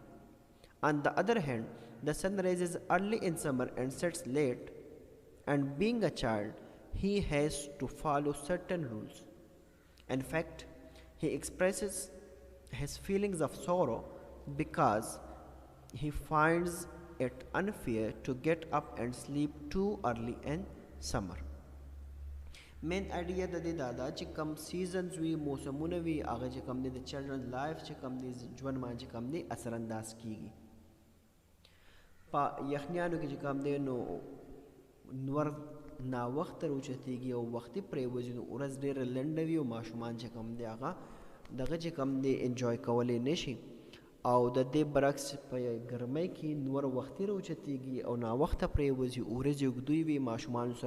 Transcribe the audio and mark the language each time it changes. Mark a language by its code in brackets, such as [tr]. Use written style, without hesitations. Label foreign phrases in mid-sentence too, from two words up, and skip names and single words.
[en] On the other hand, the sun rises early in summer and sets late, and being a child, he has to follow certain rules. In fact, he expresses his feelings of sorrow because he finds it unfair to get up and sleep too early in summer. main idea [ps] د دې دا ده چې کم سیزنز وي موسمونه وي هغه چې کم دی د [en] children life [ps] چې کم دی ژوند باندې چې کم دی اثر انداز کیږي. په یخنیانو کې چې کم دی نو نور ناوخته راوچتېږي او وختي پرېوځي نو ورځ ډېره لنډه وي او ماشومان چې کم دی هغه دغه چې کم دی انجوای کولی نشي او د دې برعکس په ګرمۍ کې نور وختي راوچتېږي او ناوخته پرېوځي ورځې اوږدوی وي ماشومانو سره